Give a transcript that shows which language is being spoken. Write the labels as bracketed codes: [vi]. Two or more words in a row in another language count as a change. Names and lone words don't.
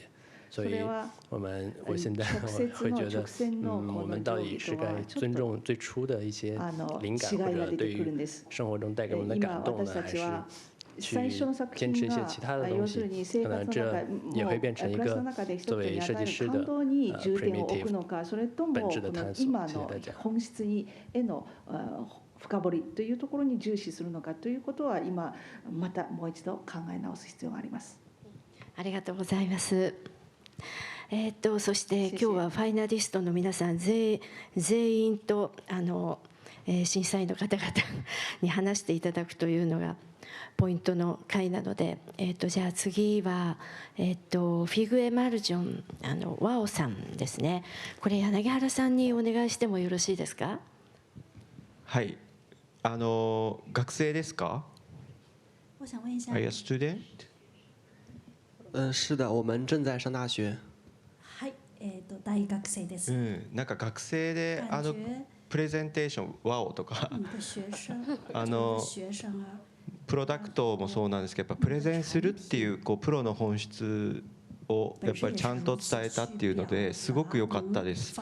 [zh] 所以我现在会觉得，我们到底是该尊重最初的一些灵感，或者对于生活中带给我们的感动呢，还是去坚持一些其他的东西？可能这也会变成一个作为设计师的primitive 本质的探索。谢谢大家。 [ja] 深掘りというところに重視するのかということは今またもう一度考え直す必要があります。ありがとうございます。そして今日はファイナリストの皆さん全員と審査員の方々に話していただくというのがポイントの回なので、じゃあ次は、フィグエマルジョンワオさんですね。これ柳原さんにお願いしてもよろしいですか？はい、学生ですか？ [zh] 我想问一下。 [en] Are you a student？ [zh] 是的，我们正在上大学。 [ja] はい、大学生です。なんか学生でプレゼンテーションワオとかプロダクトもそうなんですけど、やっぱプレゼンするっていうプロの本質をやっぱりちゃんと伝えたっていうのですごく良かったです。